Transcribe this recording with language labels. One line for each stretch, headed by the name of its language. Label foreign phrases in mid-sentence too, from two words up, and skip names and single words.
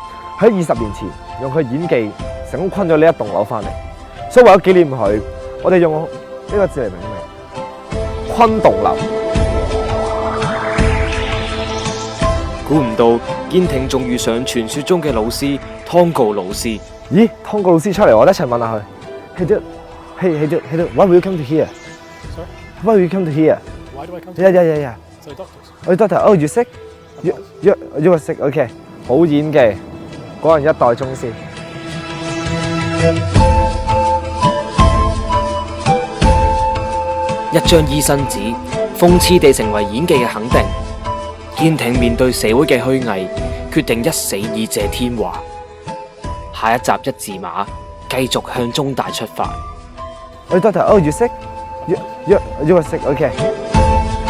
Cantonese: 喺20年前，用佢演技成功昆咗呢一棟樓翻嚟，所以為咗紀念佢，我哋用呢個字嚟命名昆棟樓。估唔到健庭仲遇上傳說中嘅老師湯告老師。咦，湯告老師出嚟，我哋一齊問下佢。
English: Hey dude, why will you come to here? Why will you come to here? Why do I come to here? Yeah. So doctors. Oh, doctor. Oh, you sick? You were sick. Okay.
Cantonese: 好演技。果然一代宗師。一張醫生紙，諷刺地成為演技嘅肯定。健庭面對社會嘅虛偽，決定一死以謝天華。下一集一字馬，繼續向中大出發。
English: Doctor, oh, you sick? You were sick. Okay.